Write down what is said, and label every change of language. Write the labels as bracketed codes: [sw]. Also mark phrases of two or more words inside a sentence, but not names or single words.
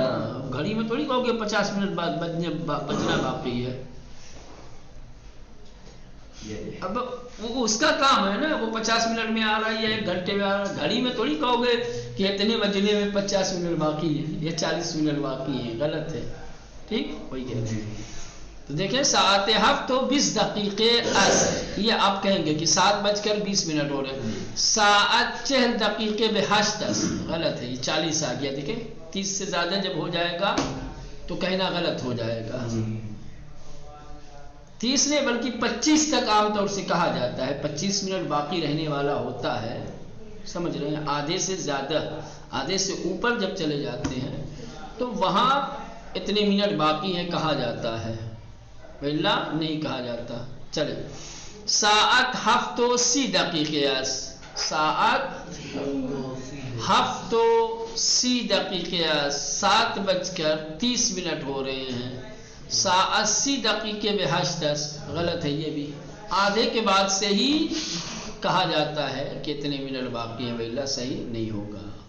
[ur] گھڑی میں تھوڑی کہو گے 50 منٹ بعد بجنا باقی ہے. اب وہ اس کا کام ہے نا، وہ 50 منٹ میں آ رہا ہے یا 1 گھنٹے میں آ رہا ہے. گھڑی میں تھوڑی کہو گے کہ اتنے بجنے میں 50 منٹ باقی ہے یا 40 منٹ باقی ہے، غلط ہے. ٹھیک وہی کہتے ہیں. تو دیکھیں [fa] ساعت 7:20 دقیقے است، [ur] یہ آپ کہیں گے کہ 7:20 ہو رہے ہیں. [fa] ساعت 40 دقیقے میں 8 است، [ur] غلط ہے، یہ 40 آ گیا. دیکھیں 30 سے زیادہ جب ہو جائے گا تو کہنا غلط ہو جائے گا. 30 نہیں بلکہ 25 تک عام طور سے کہا جاتا ہے. 25 منٹ باقی رہنے والا ہوتا ہے، سمجھ رہے ہیں. آدھے سے زیادہ، آدھے سے اوپر جب چلے جاتے ہیں تو وہاں اتنے منٹ باقی ہیں کہا جاتا ہے، ویلا نہیں کہا جاتا. [fa] چلے ساعت 7:30 دقیقے است، ساعت 7:30 دقیقے است، [ur] 7:30 ہو رہے ہیں. [fa] ساعت 80 دقیقے میں 8 است، [ur] غلط ہے یہ بھی. آدھے کے بعد سے ہی کہا جاتا ہے کہ اتنے منٹ باقی ہیں، ویلا صحیح نہیں ہوگا.